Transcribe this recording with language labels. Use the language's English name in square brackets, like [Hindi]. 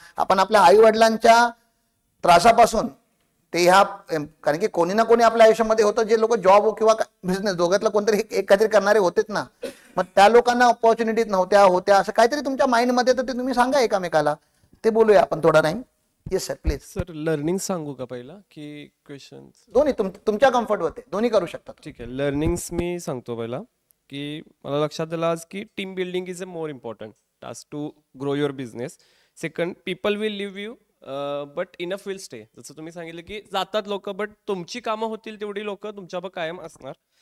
[Marathi] आपण आपल्या आई वडिलांच्या त्रासापासून ते ह्या, कारण की कोणी ना कोणी आपल्या आयुष्यामध्ये होतं जे लोक जॉब किंवा बिझनेस दोघातलं कोणतरी एक काहीतरी करणारे होतेच ना. मग त्या लोकांना ऑपॉर्च्युनिटीज होत्या असं काहीतरी तुमच्या माइंडमध्ये तर ते तुम्ही सांगा एकामेकाला. ते बोलूया आपण थोडा time. Yes sir please. Sir learning सांगू का पहिला की क्वेश्चन? दोन्ही तुमच्या कम्फर्ट होते, दोन्ही करू शकता. ठीक आहे, लर्निंग्स मी सांगतो पहिला की मला लक्षात आलं आज की [English] Team building is a more important task to grow your business. Second, people will leave you but enough will stay. [Marathi] जसं तुम्ही सांगितलं की जातात लोक बट तुमची कामं होतील तेवढी लोक तुमच्यावर कायम असणार.